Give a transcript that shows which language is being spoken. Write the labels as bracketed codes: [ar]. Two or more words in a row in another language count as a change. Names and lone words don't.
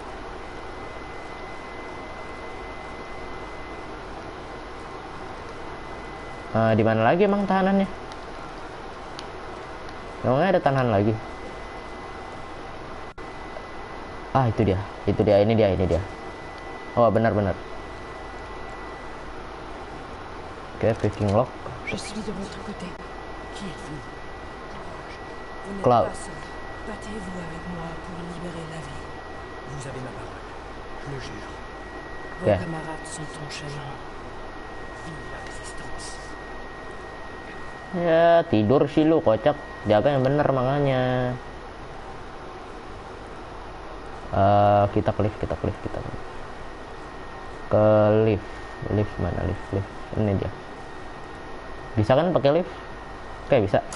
[id] Di mana lagi emang tahanannya? Emangnya ada tahanan lagi? Itu dia, ini dia. Oh, benar. Oke, [en] picking lock. [fr] Je suis de votre côté. Qui êtes-vous? Vous n'êtes Cloud. pas seul. Battez-vous avec moi pour libérer la vie. Vous avez ma parole. Je le jure. Vos Yeah. camarades sont en chemin. Vive la résistance. [id] Ya, tidur sih lu, kocak. Jaga yang bener makanya. Kita ke lift. Ke lift. Lift mana? Lift. Ini dia. Bisa kan pakai lift? Oke, bisa.